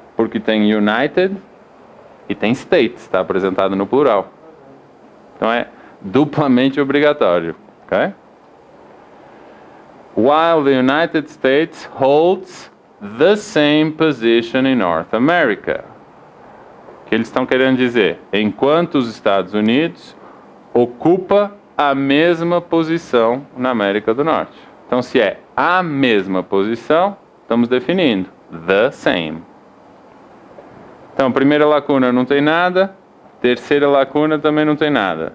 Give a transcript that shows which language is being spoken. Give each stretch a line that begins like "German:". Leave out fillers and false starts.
Portuguese: Porque tem United e tem States, está apresentado no plural. Então é duplamente obrigatório, ok?
English: While the United States holds the same position in North America.
Portuguese: Que eles estão querendo dizer, enquanto os Estados Unidos ocupa a mesma posição na América do Norte. Então, se é a mesma posição, estamos definindo
English: the same.
Portuguese: Então, primeira lacuna não tem nada, terceira lacuna também não tem nada.